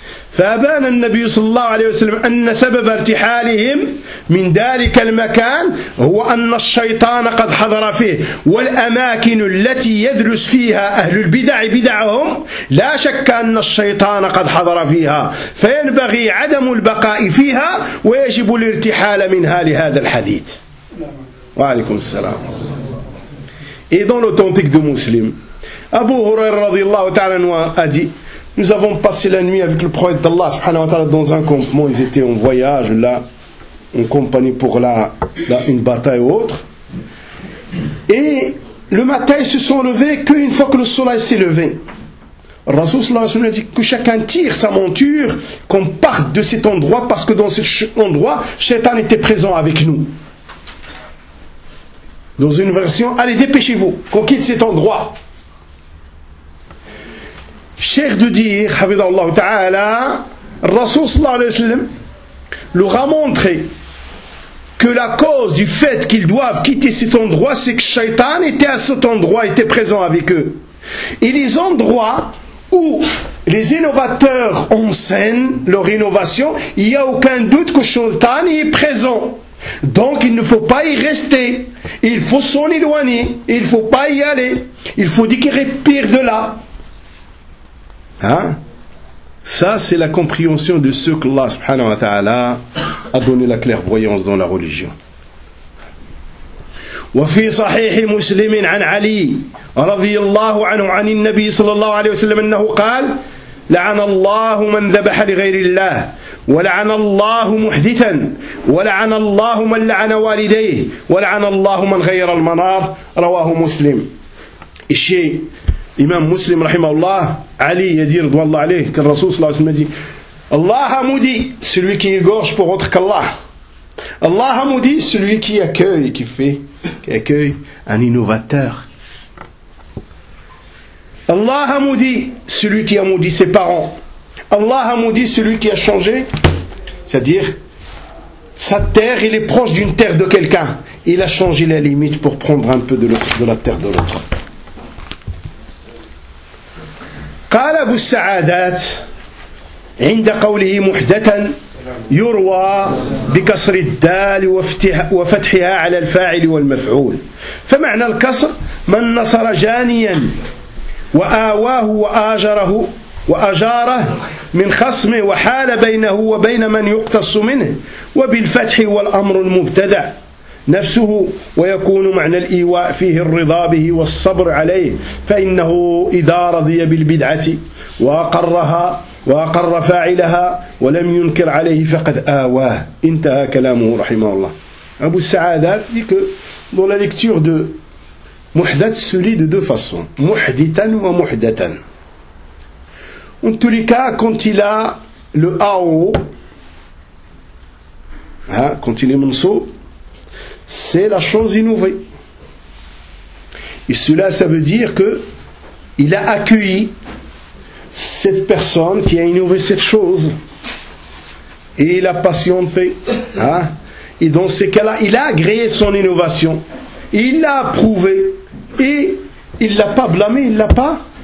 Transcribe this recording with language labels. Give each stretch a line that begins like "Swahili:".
Arabic: فأبان النبي صلى الله عليه وسلم أن سبب ارتحالهم من ذلك المكان هو أن الشيطان قد حضر فيه والأماكن التي يدرس فيها أهل البدع بدعهم لا شك أن الشيطان قد حضر فيها فينبغي عدم البقاء فيها ويجب الارتحال منها لهذا الحديث وعليكم السلام إذن الأوتنتيك دو مسلم أبو هريرة رضي الله تعالى أدي
French: Nous avons passé la nuit avec le prophète d'Allah subhanahu wa ta'ala dans un campement, ils étaient en voyage là, en compagnie pour là une bataille ou autre. Et le matin, ils se sont levés qu'une fois que le soleil s'est levé. Rasoul sallallahu alayhi wa sallam a dit que chacun tire sa monture, qu'on parte de cet endroit, parce que dans cet endroit, Shaitan était présent avec nous. Dans une version, allez, dépêchez-vous, qu'on quitte cet endroit. Cher de dire, Habibullah Ta'ala, Rasoul sallallahu alayhi wa sallam leur a montré que la cause du fait qu'ils doivent quitter cet endroit, c'est que Shaitan était à cet endroit, était présent avec eux. Et les endroits où les innovateurs enseignent leur innovation, il n'y a aucun doute que Shaitan y est présent. Donc il ne faut pas y rester. Il faut s'en éloigner. Il ne faut pas y aller. Il faut déclarer pire de là. Hein? Ça, c'est la compréhension de ce que Allah subhanahu wa ta'ala a donné la clairvoyance dans la religion.
Arabic: وفي صحيح مسلم عن علي رضي الله عنه عن النبي صلى الله عليه وسلم أنه قال لعن الله من ذبح لغير الله ولعن الله محدثا ولعن الله من لعن والديه ولعن الله من غير المنار رواه مسلم.
French: الشيء Imam Muslim, rahimahullah, Ali, il a dit, que le Rasoul sallallahu alayhi wa sallam a dit, Allah a maudit celui qui égorge pour autre qu'Allah. Allah a maudit celui qui accueille, qui accueille un innovateur. Allah a maudit celui qui a maudit ses parents. Allah a maudit celui qui a changé, c'est-à-dire, sa terre, il est proche d'une terre de quelqu'un. Il a changé la limite pour prendre un peu de la terre de l'autre.
Arabic: قال أبو السعادات عند قوله محدثا يروى بكسر الدال وفتحها على الفاعل والمفعول فمعنى الكسر من نصر جانيا وآواه وآجره وأجاره من خصمه وحال بينه وبين من يقتص منه وبالفتح والأمر المبتدع نفسه ويكون معنى الإيواء فيه الرضا به والصبر عليه فإنه إذا رضي بالبدعة وأقرها وأقر فاعلها ولم ينكر عليه فقد آواه انتهى كلامه رحمه الله أبو السعادات
French: dit que dans la lecture de محدث se lit de deux façons
Arabic: محدثا ومحدثا
French: en tous les cas quand il a le AO quand il est منصوب c'est la chose innovée. Et cela, ça veut dire que il a accueilli cette personne qui a innové cette chose. Et il a patienté. Et dans ces cas-là, il a agréé son innovation. Il l'a approuvé. Et il ne l'a pas blâmé, il ne l'a pas.